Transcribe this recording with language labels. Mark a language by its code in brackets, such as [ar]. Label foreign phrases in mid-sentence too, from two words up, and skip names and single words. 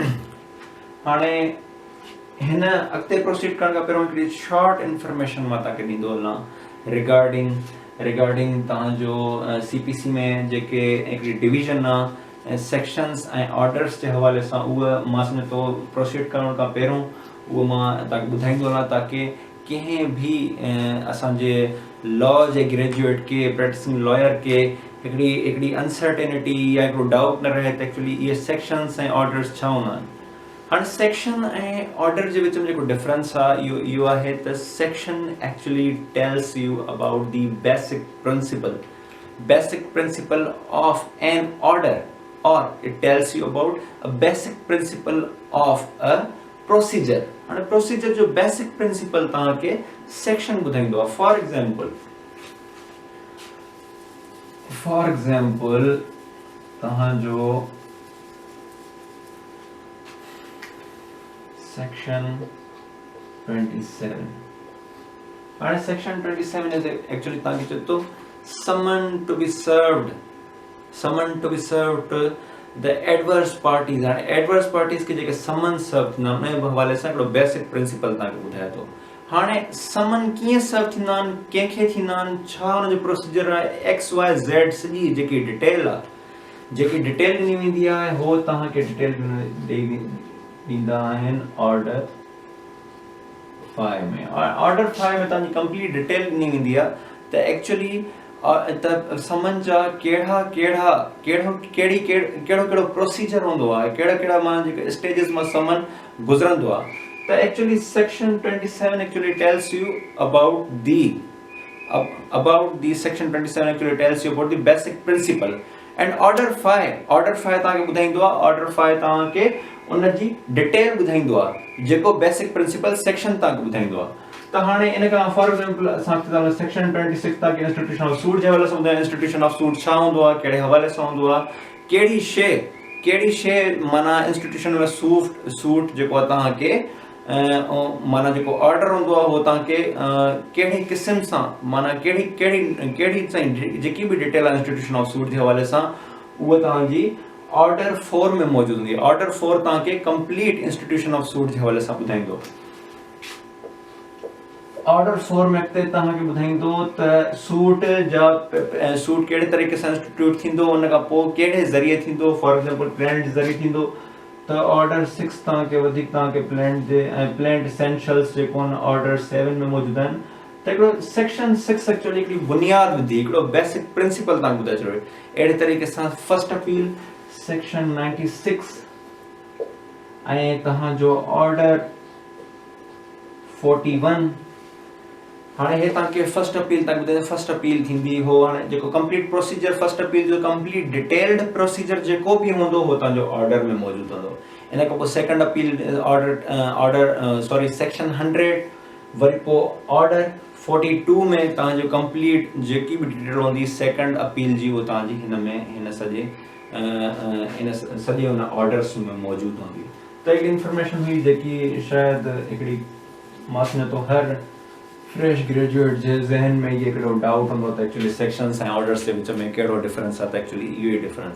[sd] हाणे हिन अॻिते प्रोसीड करण खां पहिरियों हिकिड़ी [en] short information [sd] मां तव्हांखे ॾींदो हलां रिगार्डिंग तव्हांजो CPC में जेके हिकिड़ी डिवीज़न आहे सेक्शंस ऐं ऑर्डर्स जे हवाले सां, उहा मां सम्झो थो प्रोसीड करण खां पहिरियों उहो मां तव्हांखे ॿुधाईंदो हलां ताकि कंहिं भी असांजे लॉ जे ग्रेजुएट के [en] practicing lawyer [sd] के हिकिड़ी अनसर्टेनिटी या हिकिड़ो डाउट न रहे त एक्चुअली इहे सेक्शंस ऐं ऑर्डर्स छा हूंदा आहिनि। हाणे सेक्शन ऐं ऑर्डर जे विच में जेको डिफरेंस आहे इहो आहे त [en] section actually tells you about the basic principle of an order, or it tells you about a basic principle of a procedure। [sd] हाणे प्रोसीजर जो [en] basic principle [sd] तव्हांखे सेक्शन ॿुधाईंदो आहे। [en] for example [sd] तव्हांजो सेक्शन 27। हाणे [en] section 27 is actually [sd] तव्हांखे चए थो [en] summon to be served [sd] to the adverse parties। हाणे एडवर्स पार्टीज़ के जेके समन सर्व थींदा आहिनि उन हवाले सां हिकिड़ो [en] basic principle [sd] तव्हांखे ॿुधाए थो। हाणे समन कीअं सर्व थींदा आहिनि, कंहिंखे थींदा आहिनि, छा हुनजो प्रोसीजर आहे, XYZ सॼी जेकी डिटेल आहे, जेकी डिटेल ॾिनी वेंदी आहे, हो तव्हांखे डिटेल ॾींदा आहिनि ऑर्डर 5 में। ऑर्डर 5 में तव्हांजी [en] complete detail [sd] ॾिनी वेंदी आहे त एक्चुअली त समन जा कहिड़ो प्रोसीजर हूंदो आहे, कहिड़ा मां जेके स्टेजिस मां समन गुज़रंदो आहे। [en] त actually section 27 actually tells you about the section 27 actually tells you about the basic principle. and order 5 [sd] तव्हांखे ॿुधाईंदो आहे, ऑर्डर 5 तव्हांखे उनजी डिटेल ॿुधाईंदो आहे, जेको [en] basic principle [sd] सेक्शन तव्हांखे ॿुधाईंदो आहे। त हाणे इन खां [en] for example [sd] असांखे सेक्शन 26 तव्हांखे [en] institution of suit [sd] जे हवाले सां ॿुधायो। [en] institution of suit [sd] छा हूंदो आहे, कहिड़े हवाले सां हूंदो आहे, कहिड़ी शइ माना इंस्टीट्यूशन में सूट जेको आहे तव्हांखे माना जेको ऑर्डर हूंदो आहे उहो तव्हांखे कहिड़ी क़िस्म सां माना कहिड़ी जेकी भी डिटेल आहे [en] institution of suit [sd] जे हवाले सां, उहा तव्हांजी ऑर्डर 4 में मौजूदु हूंदी आहे। ऑर्डर 4 तव्हांखे [en] complete institution of suit [sd] जे हवाले सां ॿुधाईंदो। ऑर्डर 4 में अॻिते तव्हांखे ॿुधाईंदो त सूट कहिड़े तरीक़े सां इंस्टीट्यूट थींदो, उन खां पोइ कहिड़े ज़रिए थींदो। [en] for example [sd] प्लेन जे ज़रिए थींदो, त ऑर्डर 6 तव्हांखे वधीक तव्हांखे [en] plaint essentials [sd] जेको ऑर्डर 7 में मौजूद आहिनि त हिकिड़ो सेक्शन 6 एक्चुअली हिकिड़ी बुनियाद विधी हिकिड़ो [en] basic principle [sd] तव्हांखे ॿुधाए छॾियो अहिड़े तरीक़े सां [en] first appeal section 96 [sd] ऐं तव्हांजो ऑर्डर 41 हाणे हे तव्हांखे [en] first appeal [sd] तव्हांखे ॿुधाए [en] first appeal [sd] थींदी हो हाणे जेको [en] complete procedure first appeal [sd] जो [en] complete detailed procedure [sd] जेको बि हूंदो हो तव्हांजो ऑर्डर में मौजूदु हूंदो इन खां पोइ [en] second appeal order section 100 [sd] वरी पोइ ऑर्डर 42 में तव्हांजो कंप्लीट जेकी बि डिटेल हूंदी [en] second appeal [sd] जी उहो तव्हांजी हिन सॼे हुन ऑर्डर्स में मौजूदु हूंदी त हिकिड़ी इंफॉर्मेशन हुई जेकी शायदि हिकिड़ी मां सम्झां थो हर [en] fresh graduate [sd] जे ज़हन में ये हिकिड़ो डाउट हूंदो त एक्चुअली सेक्शंस ऐं ऑर्डर्स जे विच में कहिड़ो डिफरेंस आहे त एक्चुअली इहो ई डिफरेंस